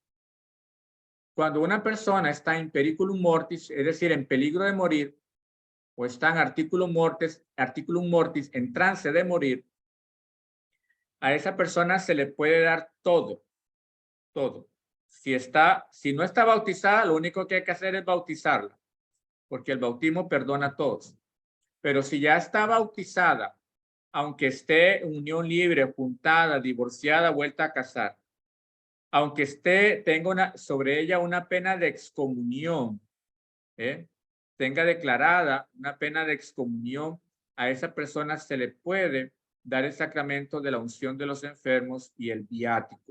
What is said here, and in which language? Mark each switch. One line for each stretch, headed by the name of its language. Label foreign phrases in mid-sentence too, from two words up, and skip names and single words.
Spanish: Cuando una persona está en
Latin: periculum mortis,
Spanish: es decir, en peligro de morir, o está en
Latin: articulum mortis,
Spanish: en trance de morir, a esa persona se le puede dar todo. Si no está bautizada, lo único que hay que hacer es bautizarla, porque el bautismo perdona a todos. Pero si ya está bautizada, aunque esté en unión libre, juntada, divorciada, vuelta a casar, aunque tenga sobre ella una pena de excomunión, tenga declarada una pena de excomunión, a esa persona se le puede dar el sacramento de la unción de los enfermos y el viático.